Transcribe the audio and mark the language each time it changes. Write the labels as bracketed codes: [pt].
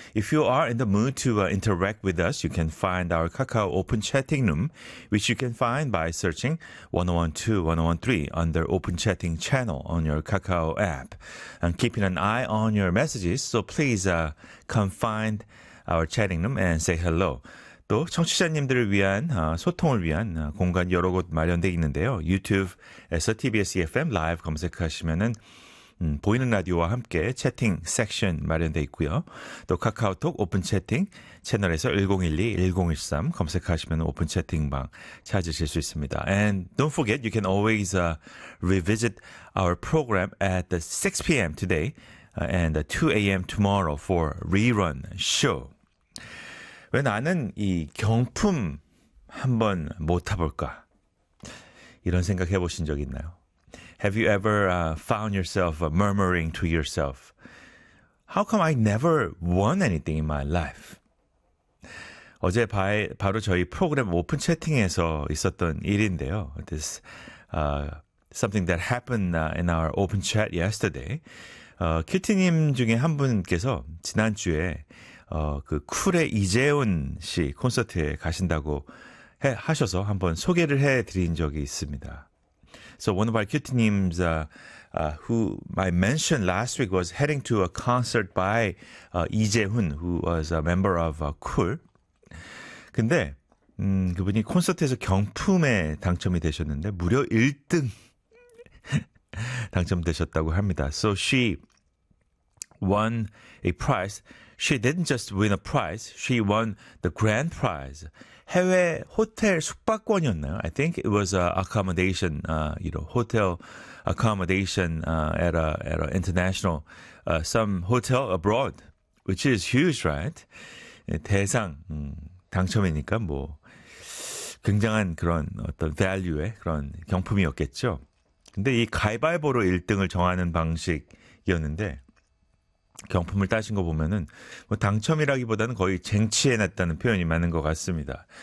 [en] If you are in the mood to interact with us, you can find our Kakao Open Chatting Room, which you can find by searching 101.2, 101.3 under Open Chatting Channel on your Kakao app. I'm keeping an eye on your messages, so please come find our chatting room and say hello. [ko] 또 청취자님들을 위한 소통을 위한 공간 여러 곳 마련되어 있는데요. 유튜브에서 TBS EFM 라이브 검색하시면은 보이는 라디오와 함께 채팅 섹션 마련되어 있고요. 또 카카오톡 오픈 채팅 채널에서 1012-1013 검색하시면 오픈 채팅방 찾으실 수 있습니다. [en] And don't forget, you can always revisit our program at the 6 p.m. today and 2 a.m. tomorrow for rerun show. [ko] 왜 나는 이 경품 한번 못 타볼까? 이런 생각 해보신 적 있나요? [en] Have you ever found yourself murmuring to yourself, How come I never won anything in my life? [ko] 어제 바로 저희 프로그램 오픈 채팅에서 있었던 일인데요. [en] This something that happened in our open chat yesterday. [ko] 큐티님 중에 한 분께서 지난주에 그 쿨의 이재훈 씨 콘서트에 가신다고 하셔서 한번 소개를 해드린 적이 있습니다. [en] So one of our cutie names who I mentioned last week was heading to a concert by 이재훈, who was a member of Cool. [ko] 근데 그분이 콘서트에서 경품에 당첨이 되셨는데 무려 1등 당첨되셨다고 합니다. [en] So she won a prize. She didn't just win a prize. She won the grand prize. [ko] 해외 호텔 숙박권이었나요? [en] I think it was a accommodation, you know, hotel accommodation at a international some hotel abroad, which is huge, right? [ko] 대상 당첨이니까 뭐 굉장한 그런 어떤 value의 그런 경품이었겠죠. 근데 이 가위바위보로 1등을 정하는 방식이었는데. 경품을 따신 거 보면은 뭐 당첨이라기보다는 거의 쟁취해놨다는 표현이 맞는 것 같습니다.